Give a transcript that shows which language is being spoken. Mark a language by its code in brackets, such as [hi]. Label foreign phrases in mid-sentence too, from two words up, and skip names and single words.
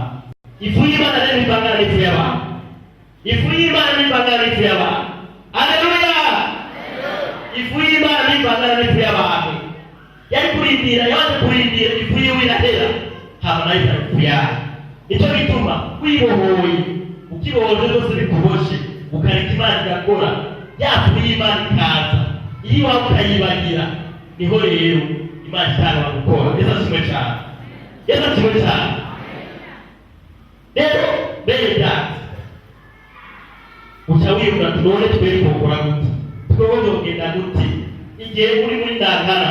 [rn] Ifu y'Imana rero ibangana n'ifu y'abantu, ifu y'Imana ibangana n'ifu y'abantu. Haleluya! Ifu y'Imana ibangana n'ifu y'abantu. Yari kurindira ifu yiwe irahera hama nayo ifu yayo. Nicyo bituma wibohoye ukibohoje zose bikuboshe ukareka Imana igakora, ya fu y'Imana ikaza. Iyo waba ukayibagira niho rero Imana itanga gukora. Yesu ashimwe cyane, Yesu ashimwe cyane. Rero bene data uca wiyumva none twere gukora gute, twebwe kugenda gute igihe uri muri ndangana.